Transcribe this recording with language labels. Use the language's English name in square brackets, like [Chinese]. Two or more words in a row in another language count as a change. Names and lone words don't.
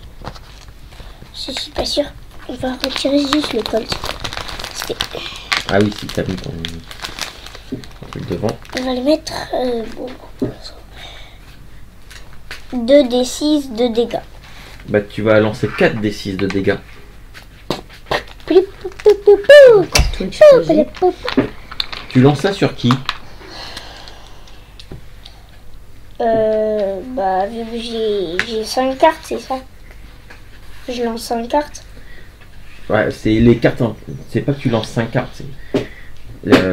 [French] Alors, Je suis pas sûre. On va retirer juste le colt. C'était- Ah oui, si, t'as mis ton truc devant. On va le mettre. Bon. 2d6 de dégâts. Bah, tu vas lancer 4 des 6 de dégâts. Pou, pou, pou, pou, pou. Tout explosé. Pou, pou, pou. Tu lances ça sur qui? Bah, vu que j'ai 5 cartes, c'est ça. Je lance 5 cartes. Ouais, c'est les cartes. C'est pas que tu lances 5 cartes. C'est